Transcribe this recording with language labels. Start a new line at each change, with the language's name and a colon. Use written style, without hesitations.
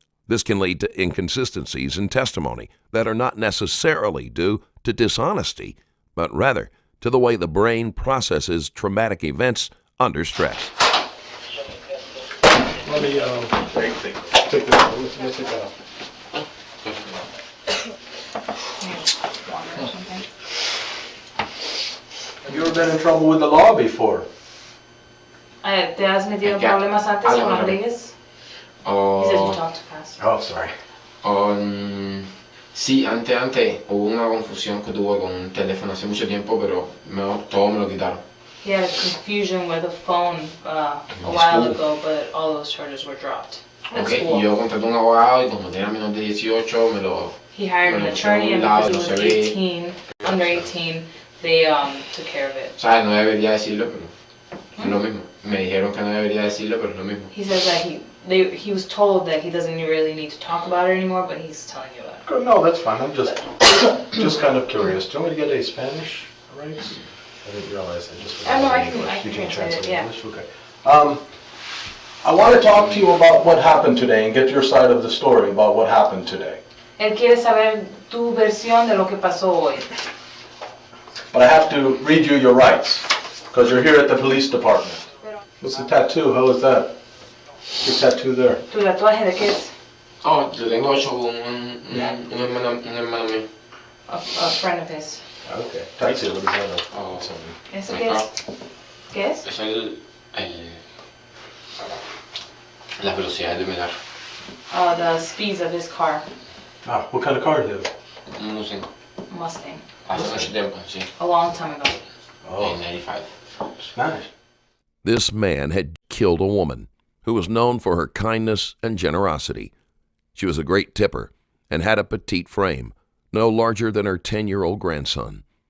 English: This can lead to inconsistencies in testimony that are not necessarily due to dishonesty, but rather to the way the brain processes traumatic events under stress. Let me take this out. Let's take that out. Have you ever been in trouble with the law before?
Spanish: ¿Te has metido en problemas antes con las leyes?
English: He says you talk too fast. Oh, sorry.
Spanish: Sí, antes hubo una confusión que tuve con un teléfono hace mucho tiempo, pero todo me lo quitaron.
English: He had a confusion with a phone a while ago, but all those charges were dropped.
Spanish: Okay, y yo contraté un abogado y como tenía menos de 18 me lo...
English: He hired an attorney and because he was 18, under 18, they took care of it.
Spanish: ¿Sabes? No debería decirlo, pero es lo mismo. Me dijeron que no debería decirlo, pero es lo mismo.
English: He says that he was told that he doesn't really need to talk about it anymore, but he's telling you about it. No, that's fine. I'm just kind of curious. Do you want me to get a Spanish rights? I didn't realize I just. No, I can translate it. Yeah. English? Okay. I want to talk to you about what happened today and get your side of the story about what happened today.
Spanish: Él quiere saber tu versión de lo que pasó hoy.
English: But I have to read you your rights because you're here at the police department. What's the tattoo? How is that? Your tattoo there.
Spanish: ¿Tu tatuaje de qué es? Oh, lo tengo hecho con un hermano mío.
English: A friend of his. Okay. Tattoo, what is that? Oh,
Spanish: ¿Eso qué es? ¿Qué es? Es las velocidades de mi carro.
English: The speeds of his car. Ah, what kind of car do you have?
Spanish: Un Mustang. Hace mucho tiempo, sí.
English: A long time ago. In 95. Nice. This man had killed a woman who was known for her kindness and generosity. She was a great tipper and had a petite frame, no larger than her 10-year-old grandson.